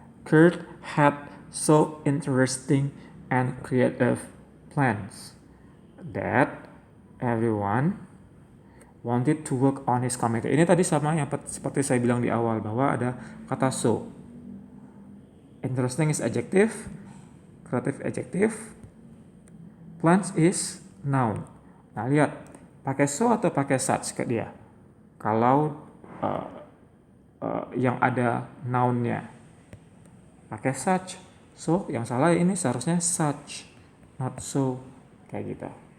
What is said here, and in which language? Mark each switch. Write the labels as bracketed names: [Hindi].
[English] Kurt had so interesting and creative plans that everyone wanted to work on his committee. [Indonesian] Ini tadi sama yang seperti saya bilang di awal bahwa ada kata so. [English] Interesting is adjective, creative adjective, plans is noun. [Indonesian] Nah lihat, pakai so atau pakai such ke dia? Kalau yang ada nounnya pakai such, so yang salah ini seharusnya such, not so, kayak gitu.